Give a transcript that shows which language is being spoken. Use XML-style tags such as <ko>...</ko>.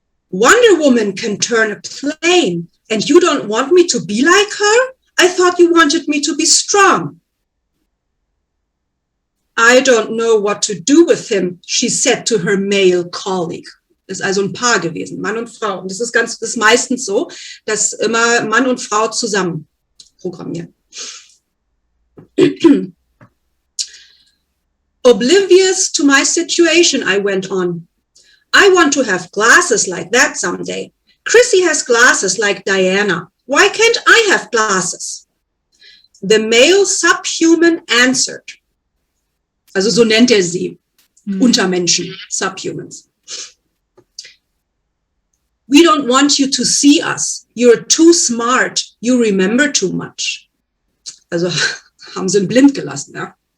<en>Wonder Woman can turn a plane and you don't want me to be like her? I thought you wanted me to be strong. I don't know what to do with him, she said to her male colleague.</en> <de>Das ist also ein Paar gewesen, Mann und Frau. Und das ist meistens so, dass immer Mann und Frau zusammen programmieren.</de> <en>Oblivious to my situation, I went on. I want to have glasses like that someday. Chrissy has glasses like Diana. Why can't I have glasses? The male subhuman answered.</en> <de>Also so nennt sie. Untermenschen, subhumans.</de> <en>We don't want you to see us. You're too smart. You remember too much.</en> <de>Also haben sie ihn blind gelassen, ja.</de>